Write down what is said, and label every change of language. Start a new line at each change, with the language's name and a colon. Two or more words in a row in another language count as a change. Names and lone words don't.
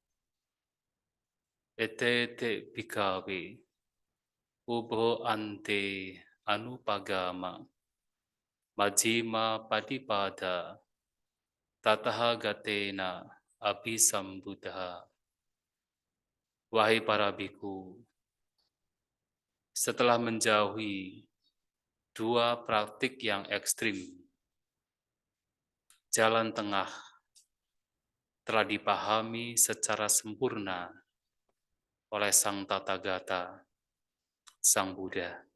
Pali: Etete bhikkhave ubo ante anupagama majjhima patipada tathagatena abhisambuddha.
Indonesian: Wahai para biku, setelah menjauhi dua praktik yang ekstrim, jalan tengah telah dipahami secara sempurna oleh Sang Tathagata, Sang Buddha.